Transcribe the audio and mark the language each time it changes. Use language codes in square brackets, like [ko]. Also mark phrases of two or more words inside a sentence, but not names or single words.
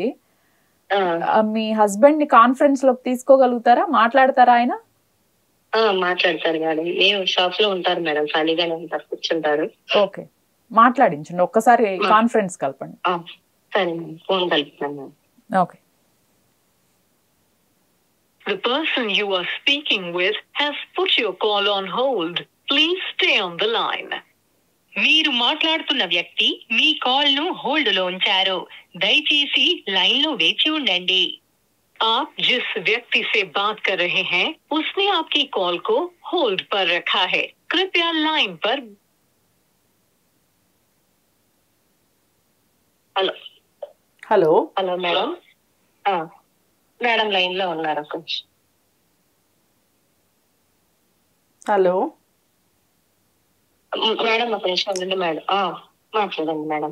[te] మీ హస్బెండ్ ని కాన్ఫరెన్స్ లోకి తీసుకోగలుగుతారా? మాట్లాడతారా ఆయన? మాట్లాడతారు మేడం. మేము షాప్ లో ఉంటారు మేడం, ఖాళీగానే ఉంటారు, కూర్చుంటారు. ఓకే, మాట్లాడించండి, ఒక్కసారి కాన్ఫరెన్స్ కలపండి. సరే మేడం, ఫోన్ కలుపుతాను మేడం. ఓకే. [en] The person you are speaking with has put your call on hold. Please stay on the line. [te] మీరు మాట్లాడుతున్న వ్యక్తి మీ కాల్ ను హోల్డ్ లో ఉంచారు, దయచేసి లైన్ లో వేచి ఉండండి. [hi] आप जिस व्यक्ति से बात कर रहे हैं उसने आपकी कॉल को होल्ड पर रखा है, कृपया लाइन पर। [te] హలో హలో హలో మేడం. మేడం లైన్ లో ఉన్నారు కొంచెం. హలో మేడం ఒక నిమిషం ఉండండి మేడం. మాట్లాడండి మేడం.